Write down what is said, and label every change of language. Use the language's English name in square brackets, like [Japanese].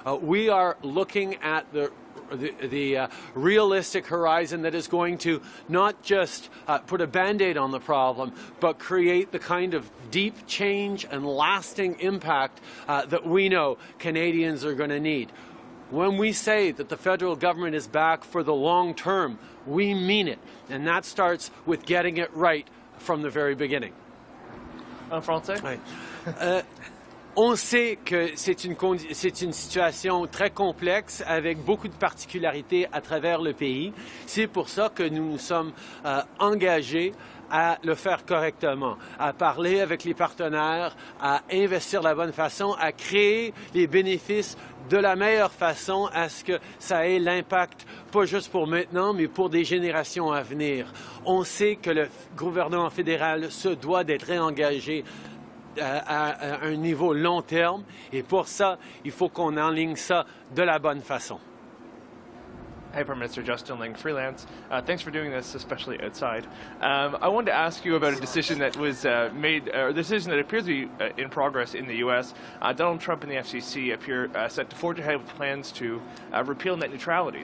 [English] We are looking at the realistic horizon that is going to not just put a Band-Aid on the problem, but create the kind of deep change and lasting impact that we know Canadians are going to need. When we say that the federal government is back for the long term, we mean it. And that starts with getting it right from the very beginning. [French] En français? Oui. On sait que c'est une situation très complexe avec beaucoup de particularités à travers le pays. C'est pour ça que nous nous sommes engagés à le faire correctement, à parler avec les partenaires, à investir de la bonne façon, à créer les bénéfices de la meilleure façon à ce que ça ait l'impact, pas juste pour maintenant, mais pour des générations à venir. On sait que le gouvernement fédéral se doit d'être réengagé à un niveau long terme, et pour ça, il faut qu'on enligne ça de la bonne façon. [English] Hi, Prime Minister Justin Ling, freelance. Thanks for doing this, especially outside. I wanted to ask you about a decision that was made, or a decision that appears to be in progress in the U.S. Donald Trump and the FCC appear set to forge ahead with plans to repeal net neutrality.